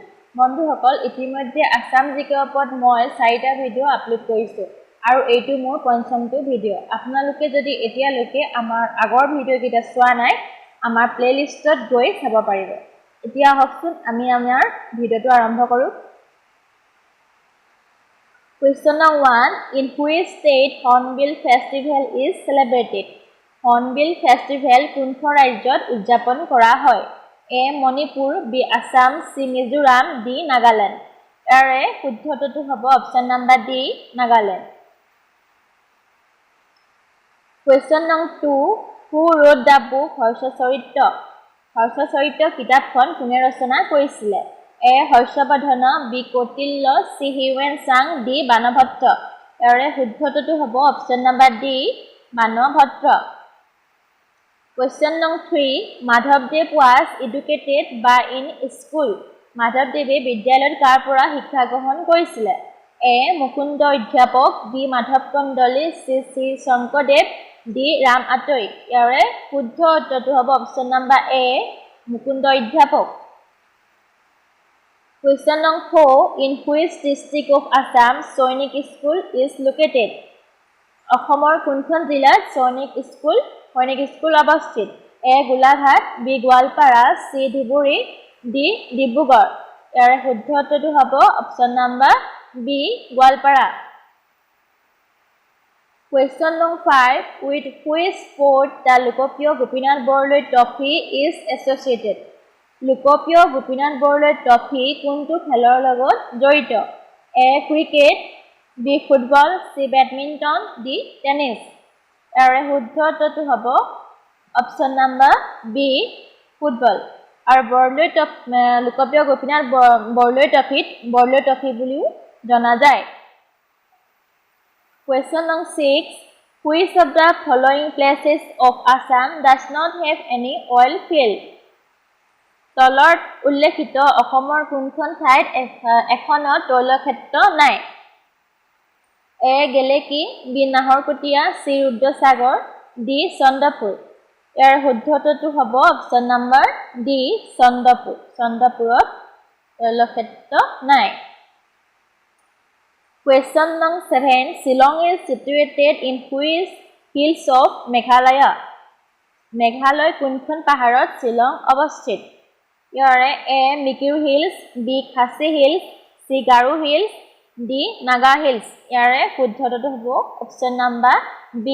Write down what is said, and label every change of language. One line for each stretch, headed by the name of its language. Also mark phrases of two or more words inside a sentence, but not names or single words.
Assamese: বন্ধুসকল ইতিমধ্যে আসাম জিকেৰ ওপৰত মই 4টা ভিডিঅ' আপলোড কৰিছোঁ আৰু এইটো মোৰ পঞ্চমটো ভিডিঅ'। আপোনালোকে যদি এতিয়ালৈকে আমাৰ আগৰ ভিডিঅ'কেইটা চোৱা নাই আমাৰ প্লেলিষ্টত গৈ চাব পাৰিব। এতিয়া আহকচোন আমি আমাৰ ভিডিঅ'টো আৰম্ভ কৰোঁ।
English: Question number 1. In which state Hornbill Festival is celebrated?
Assamese: Hornbill Festival কোনখন ৰাজ্যত উদযাপন কৰা হয়? A. মণিপুৰ, B. আসাম, C. মিজোৰাম, D. নাগালেণ্ড। ইয়াৰে শুদ্ধটো হ'ব
English: option number
Assamese: D. নাগালেণ্ড।
English: Question number 2. Who wrote the book হৰ্ষচৰিত্ৰ?
Assamese: হৰ্ষচৰিত্ৰ কিতাপখন কোনে ৰচনা কৰিছিলে? A. হৰ্ষবৰ্ধন, B. কৌটিল্য, C. হিউৱেন চাং, D. বাণভট্ট। ইয়াৰে শুদ্ধটো হ'ব
English: option number
Assamese: D. বাণভট্ট।
English: Question number 3. Madhavdev was educated by in school.
Assamese: মাধৱদেৱে বিদ্যালয়ত কাৰ পৰা শিক্ষা গ্ৰহণ কৰিছিলে? A. মুকুন্দ অধ্যাপক, B. মাধৱ কন্দলী, C. শংকৰদেৱ, D. ৰাম আতৈ। ইয়াৰে শুদ্ধ উত্তৰটো হ'ব
English: option number
Assamese: A. মুকুন্দ অধ্যাপক।
English: Question number 4. In which district of Assam Sainik School is located?
Assamese: অসমৰ কোনখন জিলাত সৈনিক স্কুল অৱস্থিত? A. গোলাঘাট, B. গোৱালপাৰা, C. ধুবুৰী, D. ডিব্ৰুগড়। ইয়াৰে শুদ্ধ উত্তৰটো হ'ব
English: option number
Assamese: B. গোৱালপাৰা।
English: Question number 5. With which sport the লোকপ্ৰিয় গোপীনাথ বৰদলৈ ট্ৰফি is associated?
Assamese: লোকপ্ৰিয় গোপীনাথ বৰদলৈ ট্ৰফি কোনটো খেলৰ লগত জড়িত? A. ক্ৰিকেট, B. ফুটবল, C. বেডমিণ্টন, D. টেনিছ। ইয়াৰে শুদ্ধ উত্তৰটো হ'ব
English: option number
Assamese: B. ফুটবল। আৰু লোকপ্ৰিয় গোপীনাথ বৰদলৈ ট্ৰফিত বৰদলৈ ট্ৰফি বুলিও জনা যায়।
English: Question number 6. Which of the following places of Assam does not have any oil field?
Assamese: তলত উল্লেখিত অসমৰ কোনখন ঠাইত এখনো তৈলক্ষেত্ৰ নাই? A. গেলেকী, B. নাহৰকটীয়া, C. ৰুদ্ৰসাগৰ, D. চন্দ্ৰপুৰ। ইয়াৰ শুদ্ধটো হ'ব
English: option number
Assamese: D. চন্দ্ৰপুৰ। চন্দ্ৰপুৰত তৈলক্ষেত্ৰ নাই।
English: Question number 7. Shillong is situated in which hills of Meghalaya?
Assamese: মেঘালয় কোনখন পাহাৰত শ্বিলং অৱস্থিত? ইয়াৰে A. মিকিৰ হিলছ, B. খাচী হিলছ, C. গাৰো হিলছ, D. নাগা হিলছ। ইয়াৰে শুদ্ধটো হ'ব
English: option number
Assamese: B.